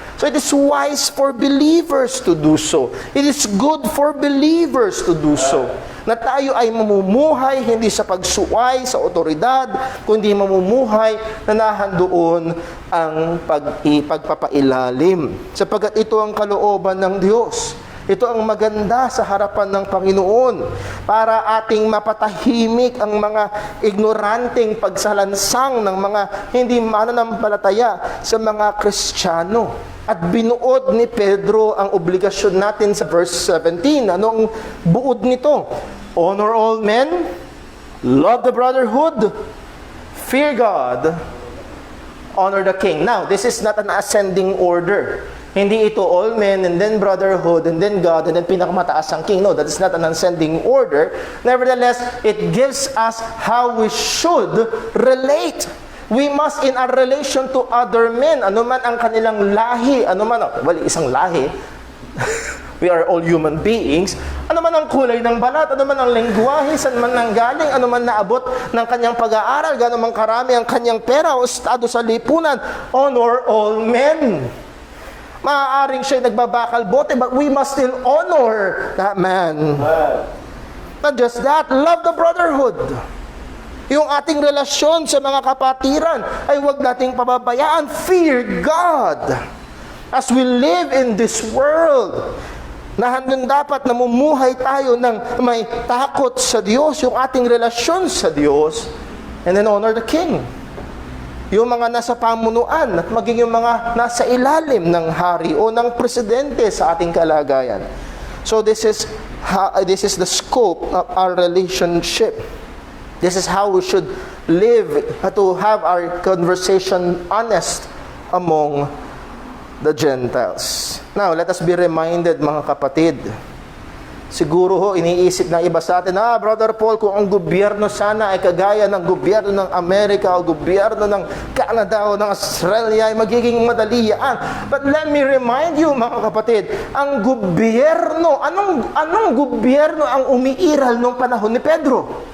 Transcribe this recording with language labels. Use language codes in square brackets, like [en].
[en] So it is wise for believers to do so. It is good for believers to do so. [tl] Na tayo ay mamumuhay hindi sa pagsuway sa otoridad, kundi mamumuhay na nahandoon ang pagpapailalim. Sapagkat ito ang kalooban ng Diyos. Ito ang maganda sa harapan ng Panginoon para ating mapatahimik ang mga ignoranting pagsalansang ng mga hindi mananampalataya sa mga Kristiyano. At binuod ni Pedro ang obligasyon natin sa verse 17. Anong buod nito? [en] Honor all men, love the brotherhood, fear God, honor the king. Now, this is not an ascending order. [tl] Hindi ito [en] all men, and then brotherhood, and then God, and then [tl] pinakamataas ang [en] king. No, that is not an ascending order. Nevertheless, it gives us how we should relate. We must, in our relation to other men, [tl] anuman ang kanilang lahi, isang lahi, [en] we are all human beings, [tl] anuman ang kulay ng balat, anuman ang lengguwahe, saan man nanggaling, anuman naabot ng kanyang pag-aaral, gano'n man karami ang kanyang pera o estado sa lipunan, [en] honor all men. [tl] Maaaring siya'y nagbabakal bote, [en] but we must still honor that man. Not just that, love the brotherhood. [tl] Yung ating relasyon sa mga kapatiran ay huwag nating pababayaan. [en] Fear God. As we live in this world, [tl] na handang dapat namumuhay tayo ng may takot sa Diyos, yung ating relasyon sa Diyos, [en] and then honor the King. [tl] Yung mga nasa pamunuan at maging yung mga nasa ilalim ng hari o ng presidente sa ating kalagayan. [en] So this is the scope of our relationship. This is how we should live, to have our conversation honest among the Gentiles. Now, let us be reminded, [tl] mga kapatid. Siguro iniisip ng iba sa atin, Brother Paul, kung ang gobyerno sana ay kagaya ng gobyerno ng Amerika o gobyerno ng Canada o ng Australia, ay magiging madali yan. [en] But let me remind you, [tl] mga kapatid, ang gobyerno, anong gobyerno ang umiiral nung panahon ni Pedro?